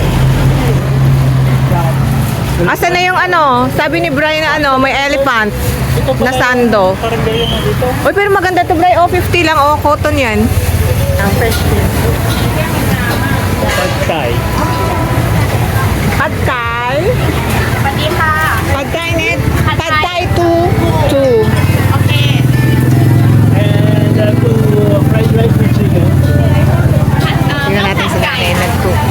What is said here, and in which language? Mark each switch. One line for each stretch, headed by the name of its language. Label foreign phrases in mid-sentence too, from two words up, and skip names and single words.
Filipino: Asa na yung ano? Sabi ni Brian na ano, may elephant na sando. Parang ganyan na dito. Uy, pero maganda to, Brian. Oh, 50 lang. Oh, cotton yan. Ang fresh din. Pad Thai. Pad Thai.
Thai: สวัสดีค่ะ
Filipino: Pad Thai net. Pad Pad Thai. Thai 2.
Thai: โอเค
English: And to fried rice with chicken.
Filipino: Tingnan natin sila kay nagko.